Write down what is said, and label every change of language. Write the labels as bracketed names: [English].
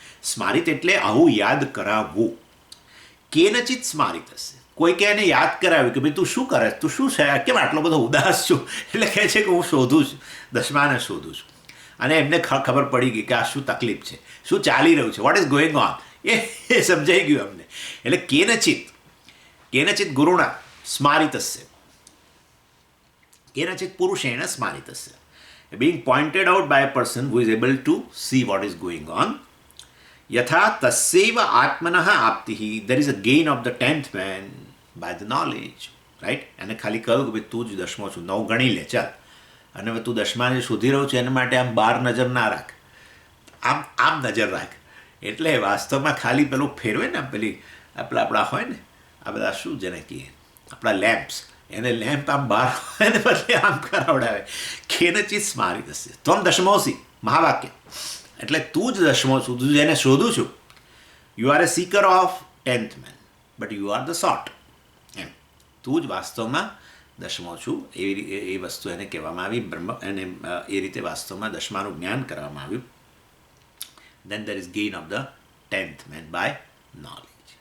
[Gujarati] સ્મારિત એટલે આવું યાદ કરાવવું. કેનચિત સ્મારિત હશે, કોઈ કે એને યાદ કરાવ્યું કે ભાઈ તું શું કરે, તું શું છે, કેમ આટલો બધો ઉદાસ છું? એટલે કહે છે કે હું શોધું છું, દશમાને શોધું છું. અને એમને ખબર પડી ગઈ કે આ શું તકલીફ છે, શું ચાલી રહ્યું છે, [English] what is going on, [Gujarati] એ સમજાઈ ગયું અમને. [English] એટલે [Sanskrit] કેનચિત ગુરુણા સ્મારિતસ્ય, કેનચિત પુરુષેણ સ્મારિતસ્ય, [English] being pointed out by a person who is able to see what is going on. [Sanskrit] Yatha tasyeva atmanah aptihi, [English] there is a gain of the 10th man by the knowledge, right? [Gujarati] અને ખાલી કહ્યું કે ભાઈ તું જ દશમો છું, 9 ગણી લે ચાલ. અને હવે તું દશમાને શોધી રહ્યો છે એના માટે આમ બહાર નજર ના રાખ, આમ નજર રાખ. એટલે વાસ્તવમાં ખાલી પેલું ફેરવે ને પેલી આપણા હોય ને આ બધા શું જેને કહીએ આપણા લેમ્પ્સ, એને લેમ્પ આમ બહાર હોય ને બદલે આમ કરાવડાવે. કેનચિત સ્મારિત હશે ત્વમ દશમોસી, મહાવાક્ય. એટલે તું જ દશમો છું, તું જેને શોધું છું. [English] You are a seeker of 10th man but you are the sort. [Gujarati] એમ તું જ વાસ્તવમાં દશમો છું, એ વસ્તુ એને કહેવામાં આવી. બ્રહ્મ એને એ રીતે વાસ્તવમાં દશમાનું જ્ઞાન કરવામાં આવ્યું. [English] then there is gain of the 10th man by knowledge.